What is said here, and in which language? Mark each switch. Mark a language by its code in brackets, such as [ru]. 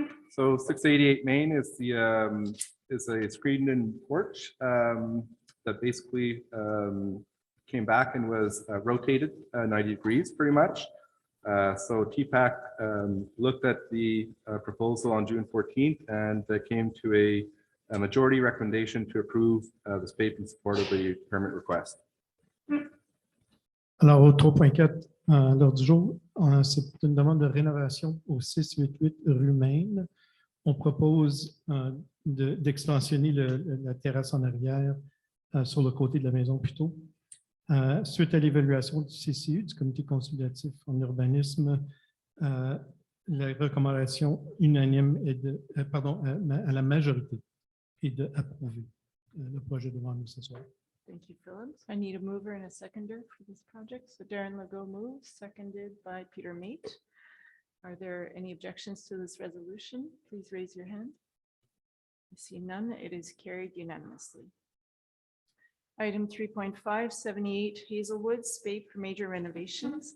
[en] So 688 Main is a screened-in porch that basically came back and was rotated 90 degrees pretty much. So TPAC looked at the proposal on June 14th and came to a majority recommendation to approve the SPAPE in support of the permit request. [fr] Alors, au 3.4 à l'ordre du jour, c'est une demande de rénovation au 688 rue Maine. On propose d'extensionner la terrasse en arrière sur le côté de la maison plutôt. Suite à l'évaluation du CCU, du comité consultatif en urbanisme, la recommandation unanime est à la majorité est d'approuver le projet devant nous ce soir. [en] Thank you, Philip. I need a mover and a seconder for this project. So Darren Legault moves, seconded by Peter Mate. Are there any objections to this resolution? Please raise your hand. I see none. It is carried unanimously. Item 3.5, 78 Hazelwood, spate for major renovations.